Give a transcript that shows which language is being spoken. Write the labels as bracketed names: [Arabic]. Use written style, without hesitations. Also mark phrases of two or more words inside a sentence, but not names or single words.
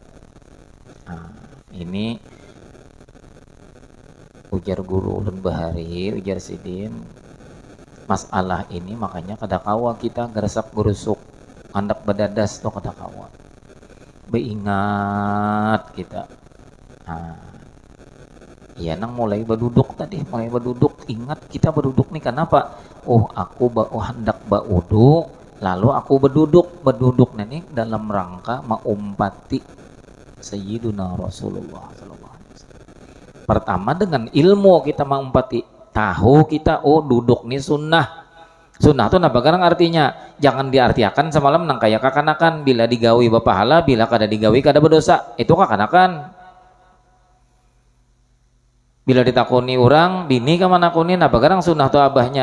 [Banjar] Ini ujar guru ulun bahari, ujar sidin masalah ini makanya kada kawa kita gerasak gerusuk hendak badadas tuh kada kawa beingat kita. Iya nang mulai berduduk tadi, ingat kita berduduk nih kenapa? Aku hendak baudu, lalu aku berduduk nih dalam rangka maumpati Sayyiduna Rasulullah [Arabic] sallallahu alaihi wasallam. [Banjar] Pertama dengan ilmu kita maumpati, tahu kita duduk nih sunnah. Sunnah itu napa garang artinya? Jangan diartiakan semalam nang kaya kakanakan, bila digawi bapahala, bila kada digawi kada berdosa. Itu kakanakan. Bila ditakuni orang, bini ka manakuni napa garang sunnah tu abahnya?